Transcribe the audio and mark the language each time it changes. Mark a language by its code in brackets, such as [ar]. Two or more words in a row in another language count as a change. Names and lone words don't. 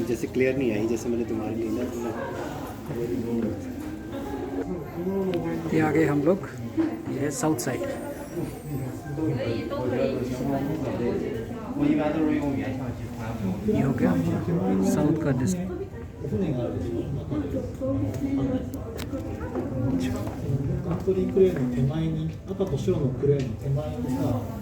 [hi] जैसे क्लियर नहीं आई जैसे मैंने तुम्हारे लिए ना। ये आ गए हम लोग, ये है [en] South Side. [hi] ये हो गया साउथ का डिस्ट्रिक्ट। [ja] カントリークレーンの手前に、赤と白のクレーンの手前にさ、